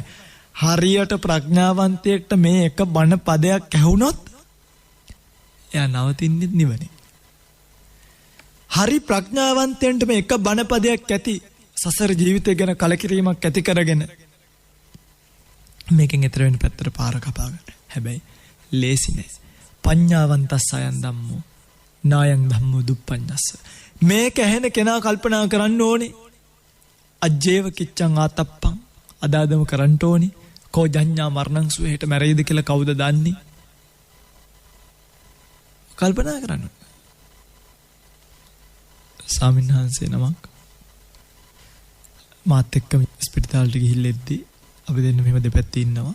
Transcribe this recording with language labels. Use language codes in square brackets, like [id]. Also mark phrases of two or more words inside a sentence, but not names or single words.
[si] හරියට ප්‍රඥාවන්තයෙක්ට මේ එක බණ පදයක් ඇහුනොත් එයා නවතින්නේ නිවනේ. හරි ප්‍රඥාවන්තයන්ට මේ එක බණ පදයක් ඇති සසර ජීවිතය ගැන කලකිරීමක් ඇති කරගෙන මේකෙන් ඈතර වෙන්න පැත්තට පාර කපා ගන්න. හැබැයි ලේසි නෑ. [pi] පඤ්ඤාවන්තස්ස අයන් ධම්මෝ නායං ධම්මෝ දුප්පඤ්ඤස්ස. [si] මේක ඇහෙන කෙනා කල්පනා කරන්න ඕනේ. [pi] අජ්ජේව කිච්ඡං ආතප්පං [si] අදාදම කරන්න ඕනේ. [pi] කෝ ජඤ්ඤා මරණං සුවේට [si] මැරෙයිද කියලා කවුද දන්නේ? කල්පනා කරන්න. ස්වාමින්වහන්සේ නමක් මාත් එක්ක ස්පිරිතාලෙට ගිහිල්ලා එද්දී අපි දෙන්න මෙහෙම දෙපැත්තේ ඉන්නවා.